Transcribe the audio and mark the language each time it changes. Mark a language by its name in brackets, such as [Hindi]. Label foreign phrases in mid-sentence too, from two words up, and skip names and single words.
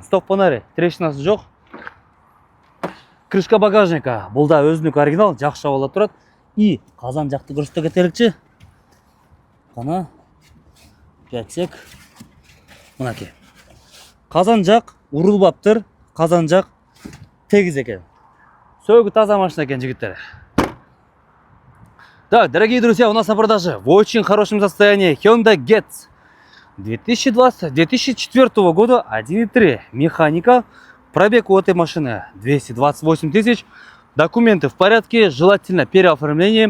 [Russian] Стоп фонари, [Kazakh] трещинасы жоқ. [Russian] Крышка багажника, [Kazakh] бұл да өзінік оригинал, жақсы ауылда тұрады. И қазан жақты көрсете кетелікші. Қана жәтсек. Мұнаке. Қазан жақ урылбаптыр, қазан жақ тегіз екен. Сөгі таза машина екен жігіттер. [Russian] Так, дорогие друзья, у нас на продаже в очень хорошем состоянии Hyundai Getz 2004 года, 1.3 механика. Пробег у этой машины 228 тысяч. Документы в порядке, желательно переоформление.